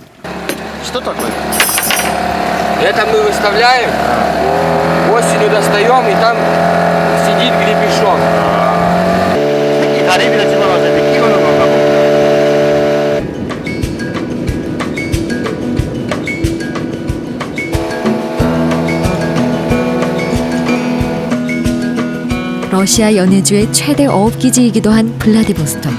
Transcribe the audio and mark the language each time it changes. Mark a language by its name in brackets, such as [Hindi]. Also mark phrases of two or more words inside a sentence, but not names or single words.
[Russian] Это мы выставляем, осенью достаем, и там сидит гребешок. [Korean] 이 다리비를 집어넣어서 이렇게 끼우는 건가 봐. 러시아 연해주의 최대 어업기지이기도 한 블라디보스톡.